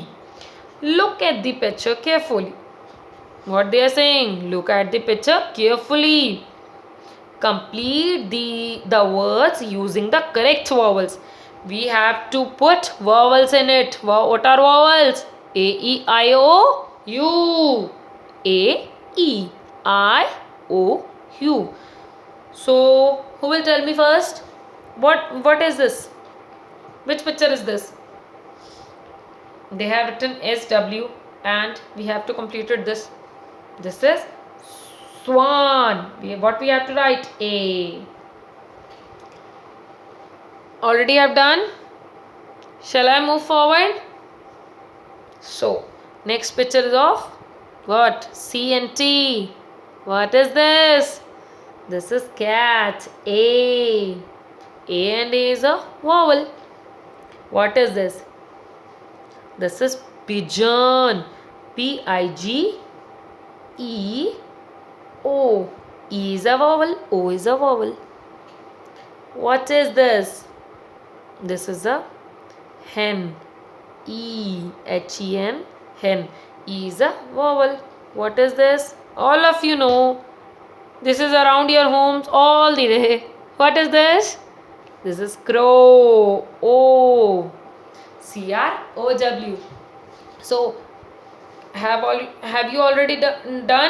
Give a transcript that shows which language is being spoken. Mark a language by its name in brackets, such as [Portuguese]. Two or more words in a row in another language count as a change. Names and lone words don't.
[English] Look at the picture carefully. What they are saying? Look at the picture carefully. Complete the words using the correct vowels. We have to put vowels in it. What are vowels? A, E, I, O, U. A, E, I, O, U. So who will tell me first? What is this? Which picture is this? They have written SW and we have to complete it this. This is swan. What we have to write? A. Already have done? Shall I move forward? So next picture is of What? C and T. What is this? This is cat. A. A and A is a vowel. What is this? This is pigeon. P-I-G-E-O. E is a vowel. O is a vowel. What is this? This is a hen. E-H-E-N. Hen. E is a vowel. What is this? All of you know. This is around your homes all the day. What is this? This is crow. O. C-R-O-W. So, have you already done?